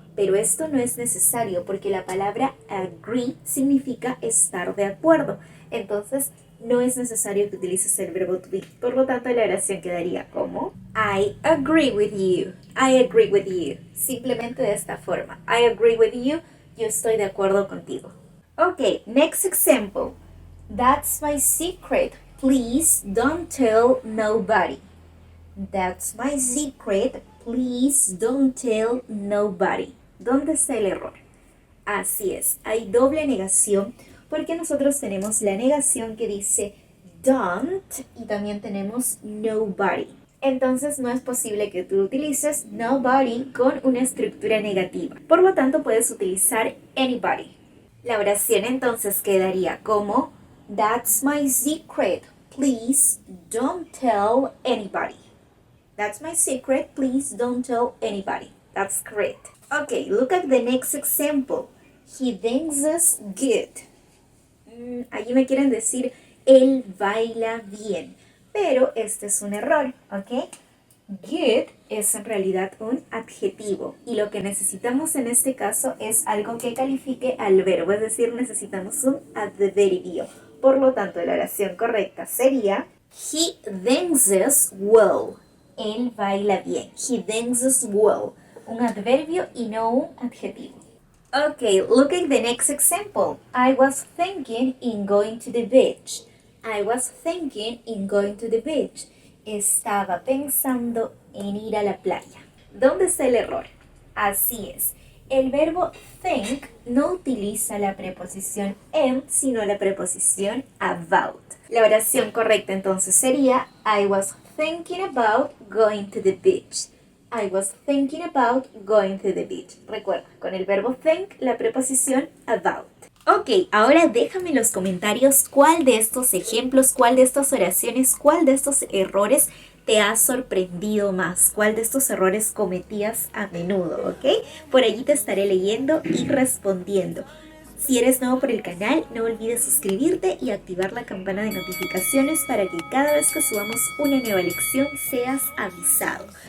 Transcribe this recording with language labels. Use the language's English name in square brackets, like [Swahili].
[Spanish] Pero esto no es necesario porque la palabra agree significa estar de acuerdo. Entonces, no es necesario que utilices el verbo to be. Por lo tanto, la oración quedaría como [English] I agree with you. I agree with you. [Spanish] Simplemente de esta forma. [English] I agree with you. [Spanish] Yo estoy de acuerdo contigo. [English] Ok, next example. That's my secret. Please don't tell nobody. That's my secret. Please don't tell nobody. [Spanish] ¿Dónde está el error? Así es, hay doble negación porque nosotros tenemos la negación que dice don't y también tenemos nobody. Entonces no es posible que tú utilices nobody con una estructura negativa. Por lo tanto puedes utilizar anybody. La oración entonces quedaría como [English] That's my secret. Please don't tell anybody. That's my secret. Please don't tell anybody. That's correct. Okay, look at the next example. He dances good. [Spanish] Allí me quieren decir, él baila bien. Pero este es un error, ¿ok? Good es en realidad un adjetivo. Y lo que necesitamos en este caso es algo que califique al verbo. Es decir, necesitamos un adverbio. Por lo tanto, la oración correcta sería [English] He dances well. [Spanish] Él baila bien. [English] He dances well. [Spanish] Un adverbio y no un adjetivo. [English] Okay, look at the next example. I was thinking in going to the beach. I was thinking in going to the beach. [Spanish] Estaba pensando en ir a la playa. ¿Dónde está el error? Así es. El verbo think no utiliza la preposición am, sino la preposición about. La oración correcta entonces sería [English] I was thinking about going to the beach. I was thinking about going to the beach. [Spanish] Recuerda, con el verbo think, la preposición about. Ok, ahora déjame en los comentarios cuál de estos ejemplos, cuál de estas oraciones, cuál de estos errores te ha sorprendido más, cuál de estos errores cometías a menudo, ¿ok? Por allí te estaré leyendo y respondiendo. Si eres nuevo por el canal, no olvides suscribirte y activar la campana de notificaciones para que cada vez que subamos una nueva lección seas avisado.